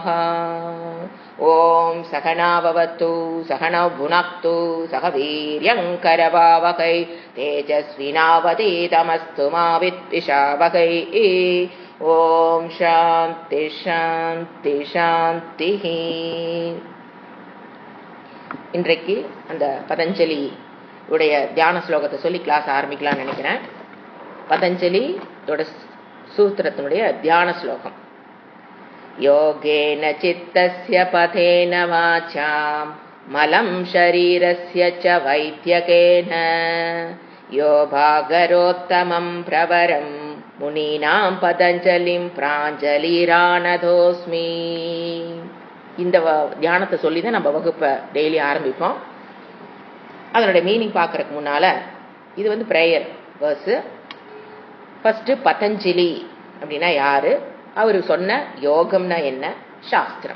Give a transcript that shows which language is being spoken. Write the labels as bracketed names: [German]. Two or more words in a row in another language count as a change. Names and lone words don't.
[Sanskrit] ओम सहना भवतु सहनौ भुनक्तु सह वीर्यं करवावहै तेजस्विनावधीतमस्तु मा विद्विषावहै। ओम शांति शांति शांतिः। [Tamil] இன்றைக்கு அந்த பதஞ்சலி உடைய தியான ஸ்லோகத்தை சொல்லி கிளாஸ் ஆரம்பிக்கலாம்னு நினைக்கிறேன். பதஞ்சலி சூத்திரத்தினுடைய தியான ஸ்லோகம். [Sanskrit] योगेन चित्तस्य पथेन वाचां मलं शरीरस्य च वैद्यकेन यो भागरोत्तमं प्रवरं मुनीनां पतञ्जलिं प्राञ्जलिरानतोऽस्मि. [Tamil] இந்த தியானத்தை சொல்லி தான் நம்ம வகுப்பை டெய்லி ஆரம்பிப்போம். அதனுடைய மீனிங் பார்க்கறதுக்கு முன்னால இது வந்து [English] prayer verse. [Tamil] ஃபர்ஸ்ட் பதஞ்சலி அப்படின்னா யாரு, அவர் சொன்ன யோகம்னா என்ன, சாஸ்திரம்.